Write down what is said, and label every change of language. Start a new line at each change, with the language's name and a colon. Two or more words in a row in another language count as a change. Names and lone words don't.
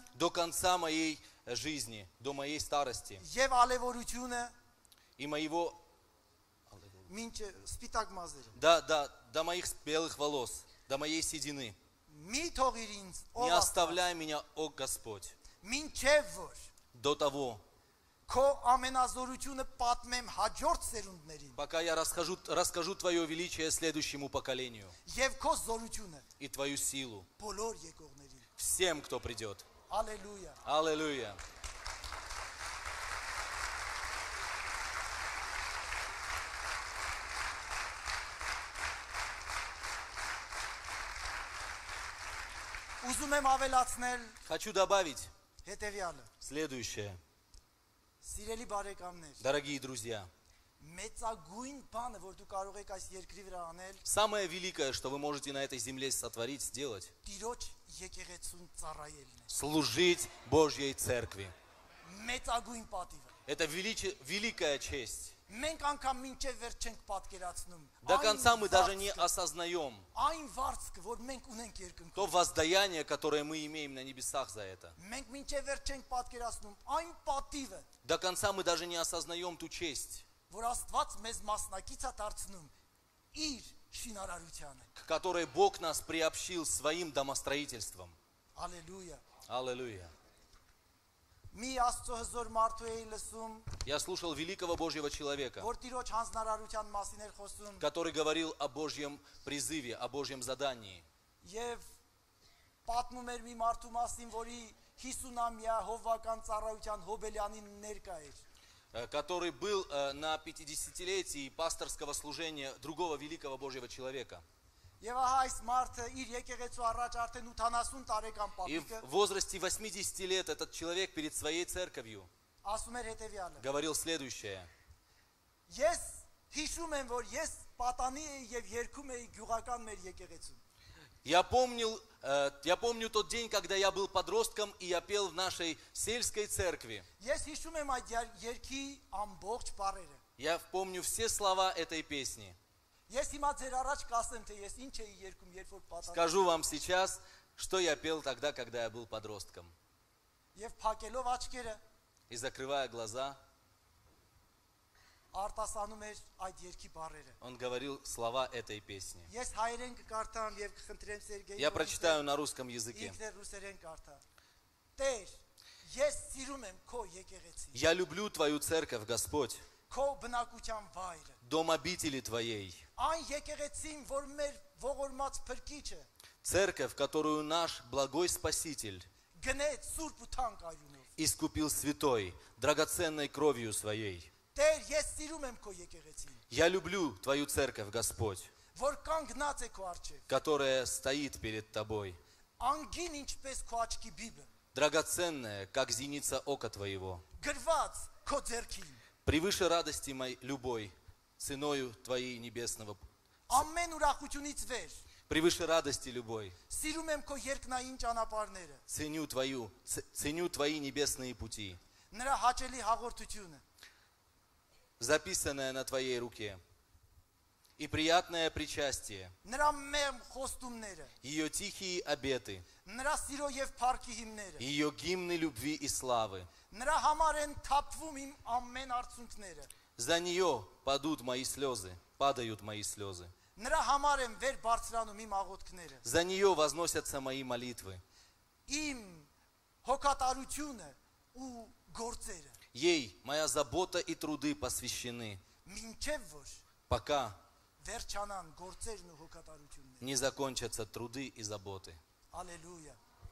Russian: до конца моей жизни, до моей старости
Armenian: եւ ալևորությունը
Russian: и моего,
Armenian: մինչև սպիտակ մազերը։
Russian: до моих белых волос, до моей седины.
Armenian: Մի թողիր ինձ,
Russian: Не
Armenian: ով Աստված,
Russian: оставляй меня, о Господь,
Armenian: մինչև որ
Russian: до того,
Armenian: քո ամենազորությունը պատմեմ հաջորդ սերունդներին
Russian: пока я расскажу Твое величие следующему поколению
Armenian: եւ քո զորությունը
Russian: и Твою силу
Armenian: բոլոր եկողներին։
Russian: всем, кто придет.
Armenian: Ալելույա։
Russian: Аллилуйя.
Armenian: Ուզում եմ ավելացնել
Russian: Хочу добавить
Armenian: հետեւյալը։
Russian: следующее.
Armenian: Սիրելի բարեկամներ,
Russian: Дорогие друзья,
Armenian: մեծագույն բանը, որ դու կարող եք այս երկրի վրա անել,
Russian: самое великое, что вы можете на этой земле сотворить, сделать,
Armenian: Տիրոջ եկեղեցուն ծառայելն է։
Russian: служить Божьей Церкви.
Armenian: Մեծագույն պատիվը։
Russian: Это великая честь.
Armenian: Մենք անգամ մինչև վերջ չենք պատկերացնում։
Russian: До конца мы даже не осознаем
Armenian: Այն վարձքը, որ մենք ունենք երկնքում։
Russian: то воздаяние, которое мы имеем на небесах за это.
Armenian: Մենք մինչև վերջ չենք պատկերացնում այն պատիվը,
Russian: До конца мы даже не осознаем ту честь,
Armenian: որ Աստված մեզ մասնակից է դարձնում իր շինարարությանը։
Russian: к которой Бог нас приобщил своим домостроительством.
Armenian: Հալելույա։
Russian: Аллилуйя.
Armenian: Մի Աստծո հզոր մարդու էի լսում,
Russian: Я слушал великого Божьего человека,
Armenian: որ Տիրոջ հանձնարարության մասին էր խոսում,
Russian: который говорил о Божьем призыве, о Божьем задании.
Armenian: եւ պատմում էր մի մարդու մասին, որի 50-ամյա հովվական ծառայության հոբելյանին ներկա էր։
Russian: Который был на 50-летии пасторского служения другого великого Божьего человека.
Armenian: Եվ ահա այս մարդը իր եկեղեցու առաջ արդեն 80 տարեկան
Russian: И
Armenian: պապիկը
Russian: в возрасте 80 лет этот человек перед своей церковью
Armenian: ասում էր հետևյալը.
Russian: говорил следующее.
Armenian: Ես հիշում եմ, որ ես պատանի էի եւ երգում էի գյուղական մեր եկեղեցում։
Russian: Я помню тот день, когда я был подростком, и я пел в нашей сельской церкви.
Armenian: Ես հիշում եմ այդ երգի ամբողջ բառերը։
Russian: Я помню все слова этой песни.
Armenian: Ես հիմա ձեր առաջ կասեմ, թե ես ինչ էի երգում, երբ որ պատանի։
Russian: Скажу вам сейчас, что я пел тогда, когда я был подростком.
Armenian: Եվ փակելով աչքերը
Russian: И закрывая глаза,
Armenian: արտասանում էր այդ երգի բառերը։
Russian: он говорил слова этой песни.
Armenian: Ես հայերեն կկարդամ եւ կխնդրեմ Սերգեյ։
Russian: Я прочитаю на русском языке.
Armenian: Ինքն էլ ռուսերեն կարդա։ Տեր, ես սիրում եմ քո եկեղեցին։
Russian: Я люблю Твою церковь, Господь,
Armenian: Քո բնակության վայրը։
Russian: дом обители Твоей.
Armenian: Այն եկեղեցին, որ մեր ողորմած փրկիչը
Russian: Церковь, которую наш благой Спаситель
Armenian: գնեց սուրբ ու թանկ այունով։
Russian: искупил святой, драгоценной кровью Своей.
Armenian: Տեր, ես սիրում եմ քո եկեղեցին,
Russian: Я люблю Твою церковь, Господь,
Armenian: որ կանգնած է քո առջև։
Russian: которая стоит перед Тобой,
Armenian: Անգին ինչպես քո աչքի բիբը,
Russian: драгоценная, как зеница ока Твоего,
Armenian: գրված քո ձեռքին։
Russian: превыше радости моей любой, ценою Твоей небесного,
Armenian: Ամեն ուրախությունից վեր
Russian: превыше радости любой,
Armenian: սիրում եմ քո երկնային ճանապարհները,
Russian: ценю Твои небесные пути,
Armenian: նրա հաճելի հաղորդությունը,
Russian: записанное на Твоей руке, и приятное причастие,
Armenian: նրա մեմ խոստումները,
Russian: ее тихие обеты,
Armenian: նրա սիրո եւ փառքի հիմները,
Russian: ее гимны любви и славы.
Armenian: նրա համար են թափվում իմ ամեն արցունքները,
Russian: За нее падают мои слезы.
Armenian: նրա համար են վեր բարձրանում իմ աղոթքները,
Russian: За нее возносятся мои молитвы.
Armenian: իմ հոգատարությունը ու գործերը,
Russian: Ей моя забота и труды посвящены,
Armenian: մինչև որ
Russian: пока
Armenian: վերջանան գործերն ու հոգատարությունները։
Russian: не закончатся труды и заботы.
Armenian: Ալելույա։